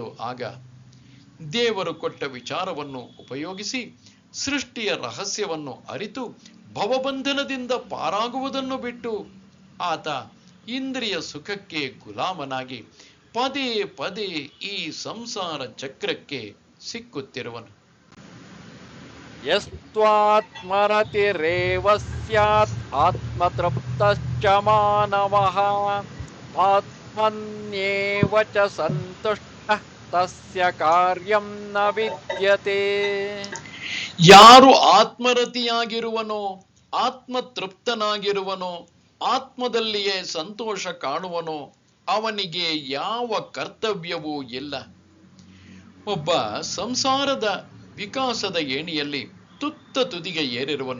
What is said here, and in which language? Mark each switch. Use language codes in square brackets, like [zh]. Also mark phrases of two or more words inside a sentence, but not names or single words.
[kn] ಆಗ ದೇವರು ಕೊಟ್ಟ ವಿಚಾರವನ್ನು ಉಪಯೋಗಿಸಿ ಸೃಷ್ಟಿಯ ರಹಸ್ಯವನ್ನು ಅರಿತು ಭವಬಂಧನದಿಂದ ಪಾರಾಗುವುದನ್ನು ಬಿಟ್ಟು ಆತ ಇಂದ್ರಿಯ ಸುಖಕ್ಕೆ ಗುಲಾಮನಾಗಿ ಪದೇ ಪದೇ ಈ ಸಂಸಾರ ಚಕ್ರಕ್ಕೆ ಸಿಕ್ಕುತ್ತಿರುವನು. [sa] ಯಸ್ತ್ವಾತ್ಮರತಿರೇವ ಸ್ಯಾತ್ ಆತ್ಮತೃಪ್ತಶ್ಚ ಮಾನವಃ ಆತ್ಮನ್ಯೇವ ಚ ಸಂತುಷ್ಟಃ ತಸ್ಯ ಕಾರ್ಯಂ ನ ವಿದ್ಯತೆ. [kn] ಯಾರು ಆತ್ಮರತಿಯಾಗಿರುವನೋ, ಆತ್ಮತೃಪ್ತನಾಗಿರುವನೋ, ಆತ್ಮದಲ್ಲಿಯೇ ಸಂತೋಷ ಕಾಣುವನೋ ಅವನಿಗೆ ಯಾವ ಕರ್ತವ್ಯವೂ ಇಲ್ಲ. ಒಬ್ಬ ಸಂಸಾರದ ವಿಕಾಸದ ಏಣಿಯಲ್ಲಿ ತುತ್ತ ತುದಿಗೆ ಏರಿರುವನು.